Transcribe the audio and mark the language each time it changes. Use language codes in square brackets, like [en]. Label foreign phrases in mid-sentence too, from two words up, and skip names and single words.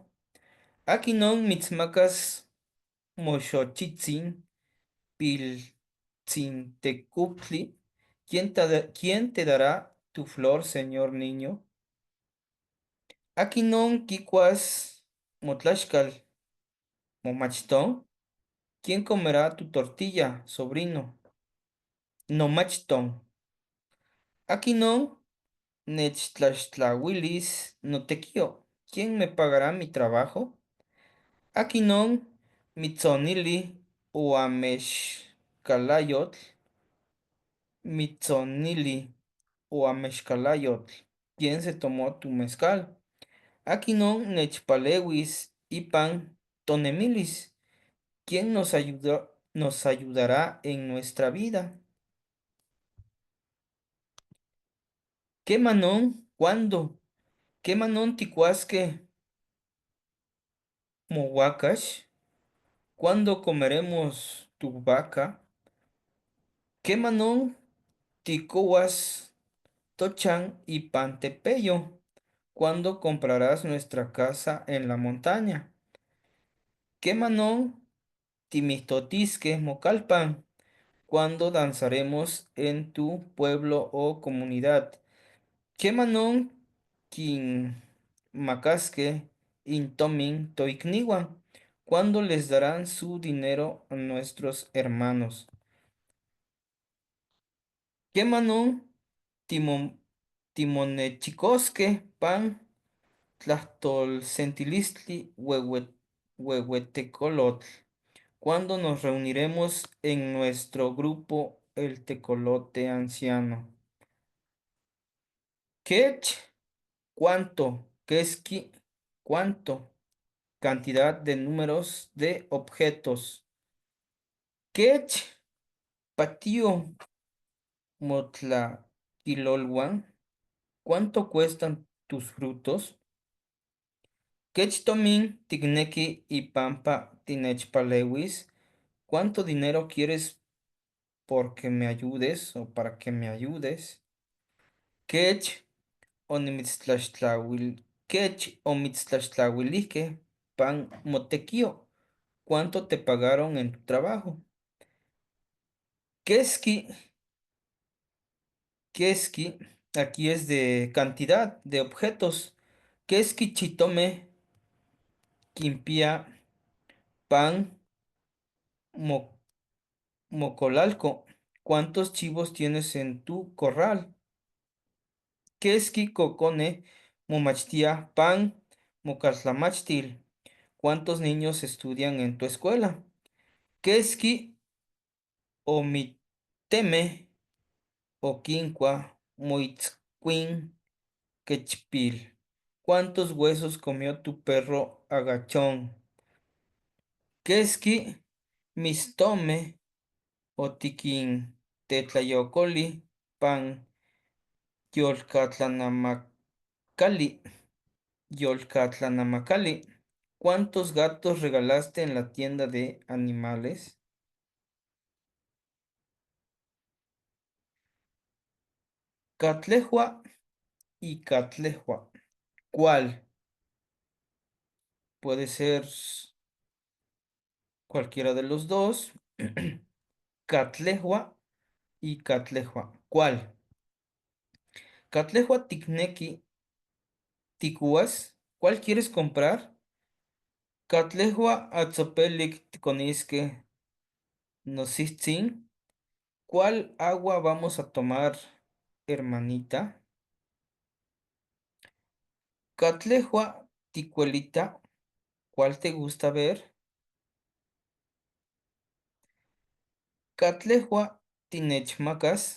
[nah] Aquinon Mitzmacas Moshochitzin Piltzintecupli, [es] ¿quién te dará tu flor, señor niño? [nah] Aquinon Kikuas Motlachcal Momachtón, [es] ¿quién comerá tu tortilla, sobrino? [nah] No machtón. Aquinon Nechtlaxtlahuilis no tequio, [es] ¿quién me pagará mi trabajo? [nah] Aquinon Mitzonili Uamexcalayotl, Mitzonili Uamexcalayotl, [es] ¿quién se tomó tu mezcal? [nah] Aquinon Nechpalewis Ipan Tonemilis, [es] ¿quién nos ayudará en nuestra vida? [nah] ¿Qué manón? ¿Cuándo? ¿Qué manón ticuasque mohuacash? [es] ¿Cuándo comeremos tu vaca? [nah] ¿Qué manón ticoas tochan y pantepeyo? [es] ¿Cuándo comprarás nuestra casa en la montaña? [nah] ¿Qué manón timistotisque mocalpan? [es] ¿Cuándo danzaremos en tu pueblo o comunidad? [nah] ¿Qué manón quin macasque intomin toicniwan? [es] ¿Cuándo les darán su dinero a nuestros hermanos? [nah] ¿Qué manón timon, timonechicosque pan tlastolcentilistli huehuetecolotl? [es] ¿Cuándo nos reuniremos en nuestro grupo el tecolote anciano? ¿Qué? ¿Cuánto? ¿Qué es cuánto? Cantidad de números de objetos. ¿Qué? [nah] Patio Motlaquilolhuan. [es] ¿Cuánto cuestan tus frutos? [nah] ¿Qué tomin tigneki y pampa tinechpalewis? [es] ¿Cuánto dinero quieres porque me ayudes o para que me ayudes? [nah] ¿Qué Onimitztlaxtlauil, Kech omitztlaxtlauilijque pan motequio? [es] ¿Cuánto te pagaron en tu trabajo? [nah] Keski, Keski, [es] aquí es de cantidad de objetos. [nah] Keski chitome, quimpia, pan, mo- mocolalco. [es] ¿Cuántos chivos tienes en tu corral? [nah] Keski cocone, momachtia, pan, mocaltlamachtil. [es] ¿Cuántos niños estudian en tu escuela? [nah] Keski omiteme oquinqua moitzcuin quechpil. [es] ¿Cuántos huesos comió tu perro agachón? [nah] Keski Mistome, otikin tetlayocoli, pan yolcatlanamakali, yolcatlanamakali. [es] ¿Cuántos gatos regalaste en la tienda de animales? [nah] Catlejua y Catlejua. [es] ¿Cuál? Puede ser cualquiera de los dos. [nah] Catlejua y Catlejua. ¿Cuál? Catlejua tikneki tikuas. [es] ¿Cuál quieres comprar? [nah] Catlejua atzopelik tikonisque nositzin. [es] ¿Cuál agua vamos a tomar, hermanita? [nah] Catlejua ticuelita. [es] ¿Cuál te gusta ver? [nah] Catlejua tinechmacas.